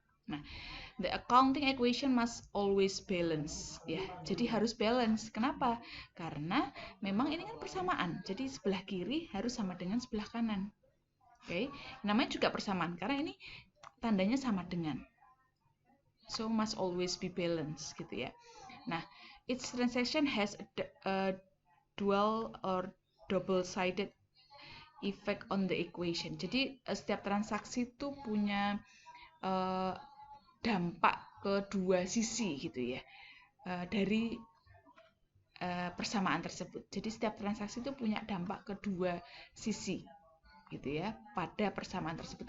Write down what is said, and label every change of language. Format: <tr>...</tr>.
<en>Nah, the accounting equation must always balance.</en> <id>Ya, jadi harus balance. Kenapa? Karena memang ini kan persamaan. Jadi sebelah kiri harus sama dengan sebelah kanan. Oke, namanya juga persamaan karena ini tandanya sama dengan.</id> <en>So must always be balanced gitu ya. Nah, each transaction has a dual or double-sided effect on the equation.</en> <id>Jadi setiap transaksi itu punya dampak ke dua sisi gitu ya dari persamaan tersebut. Jadi setiap transaksi itu punya dampak ke dua sisi gitu ya pada persamaan tersebut.</id>